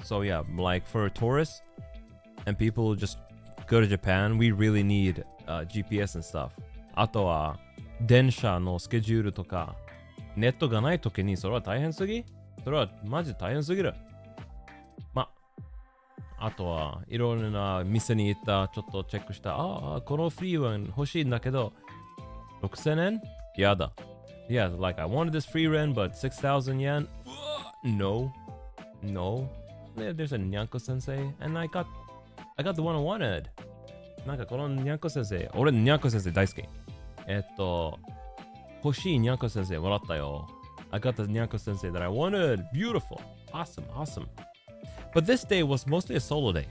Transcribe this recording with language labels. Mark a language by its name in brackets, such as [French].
[English] So yeah, like for tourists and people who just go to Japan, we really need GPS and stuff. [Japanese] あとは、電車のスケジュールとか、ネットがないときにそれは大変すぎ？それはマジ大変すぎる。あとはいろいろな店に行った、ちょっとチェックした。このフリーレン欲しいんだけど、6000円？やだ。 [English] Yeah, like I wanted this free rent, but 6,000 yen? No. There's a Nyanko sensei, and I got the one I wanted. [Japanese] なんかこのニャンコ先生、俺ニャンコ先生大好き。欲しいニャンコ先生もらったよ。 [English] I got the ニャンコ先生 that I wanted. Beautiful. Awesome. But this day was mostly a solo day.